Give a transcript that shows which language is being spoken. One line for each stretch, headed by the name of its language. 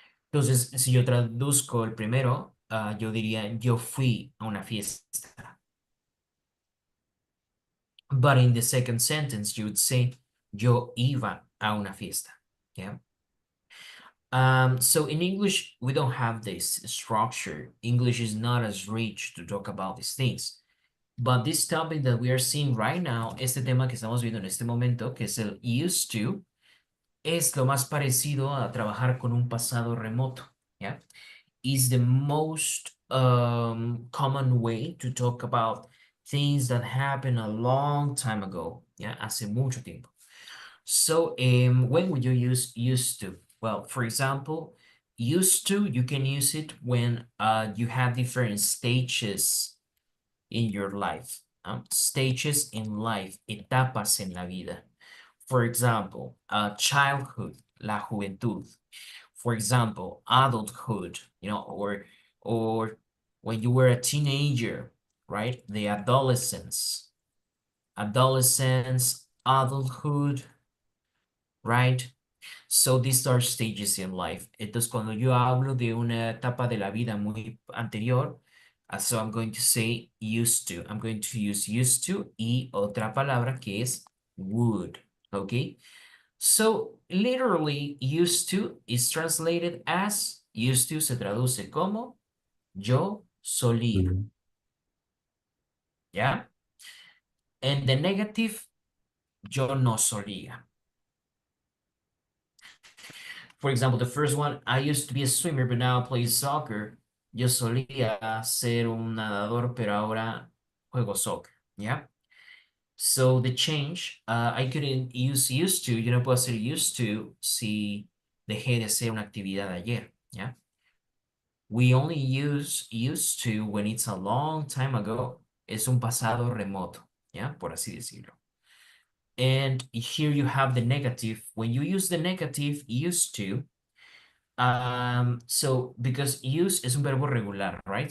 Spanish: Entonces, si yo traduzco el primero, yo diría, yo fui a una fiesta.
English: But in the second sentence, you would say,
Spanish: yo iba a una fiesta.
English: Yeah. So in English, we don't have this structure. English is not as rich to talk about these things. But this topic that we are seeing right now,
Spanish: este tema que estamos viendo en este momento, que es el used to, es lo más parecido a trabajar con un pasado remoto.
English: Yeah. Is the most common way to talk about things that happened a long time ago. Yeah,
Spanish: hace mucho tiempo.
English: So when would you use used to? Well, for example, used to, you can use it when you have different stages in your life. Stages in life,
Spanish: etapas en la vida.
English: For example, childhood,
Spanish: la juventud.
English: For example, adulthood, or when you were a teenager, right? The adolescence, adulthood, right? So these are stages in life.
Spanish: Entonces, cuando yo hablo de una etapa de la vida muy anterior,
English: so I'm going to say used to. I'm going to use used to
Spanish: y otra palabra que es
English: would, okay? So literally used to is translated as, used to
Spanish: se traduce como yo solía, ¿ya?
English: And the negative,
Spanish: yo no solía.
English: For example, the first one, I used to be a swimmer, but now I play soccer.
Spanish: Yo solía ser un nadador, pero ahora juego soccer, ¿ya?
English: So the change, I couldn't use used to,
Spanish: yo no puedo hacer used to si dejé de hacer una actividad ayer, ¿ya?
English: We only use used to when it's a long time ago.
Spanish: Es un pasado remoto, ¿ya? Por así decirlo.
English: And here you have the negative. When you use the negative used to, so because use is
Spanish: un verbo regular,
English: right?